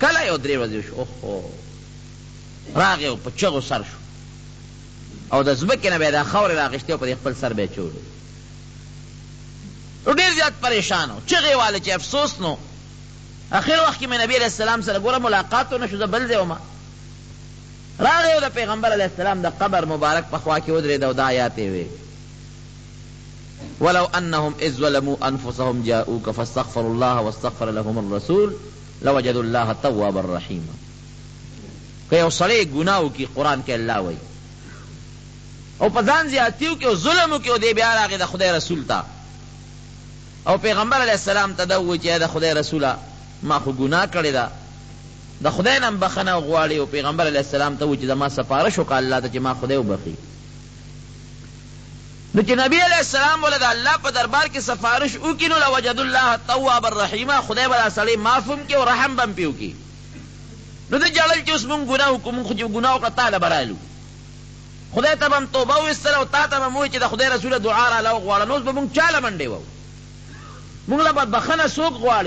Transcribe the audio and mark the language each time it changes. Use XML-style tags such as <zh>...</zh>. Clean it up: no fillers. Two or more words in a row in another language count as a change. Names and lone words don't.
<ps>کله یو 3 ورځې شو، اوهو راغی او په چغو سر شو، او د ځمکې نه به یې دا خاورې راغېښتې او په خپل سر به یې چولې. نو ډېر زیات پریشان و، چغې واله چې افسوس نو. اخر وخت کې مې نبی</ps> <ar>علیہ السلام</ar> <ps>سره ګوره ملاقات ونه شو، زه بل ځای وم. راغی او د پیغمبر</ps> <ar>علیہ السلام</ar> <ps>د قبر مبارک په خوا کې ودرېد او دا آیات یې وې:</ps> <ar>ولو انهم اذ ظلموا انفسهم جاءوك فاستغفروا الله واستغفر لهم الرسول لوجدوا الله توابا رحیما.</ar> <ps>که یو سړی ګناه وکړي قرآن کې الله وایي، او په ځان زیاتي وکړي او ظلم وکړي، او دی بیا راغی د خدای رسول ته او پیغمبر</ps> <ar>علیہ السلام</ar> <ps>ته دا ووایي چې د خدای رسوله ما خو ګناه کړې ده، د خدای نه بخښنه غواړي، او پیغمبر</ps> <ar>علیہ السلام</ar> <ps>ته ووایي چې زما سپارش وکړه الله ته چې ما خدای وبخي. نو چې نبی</ps> <ar>علیہ السلام</ar> <ps>ولې د الله په دربار کې سفارش وکړي نو</ps> <ar>لوجدوا الله توابا رحیما،</ar> <ps>خدای به دا سړی معاف هم کړي او رحم به هم پې وکړي. نو ده جړل چې اوس مونږ ګناه وکړو، مونږ خو چې ګناه وکړه تا له به رالو، خدای ته به هم توبه وایستله او تا ته به م ووایي چې د خدای رسوله دعا راله وغواړه. نو اوس به مونږ چا له منډې وو؟ مونږ له به بخښنه څوک غواړي؟</ps>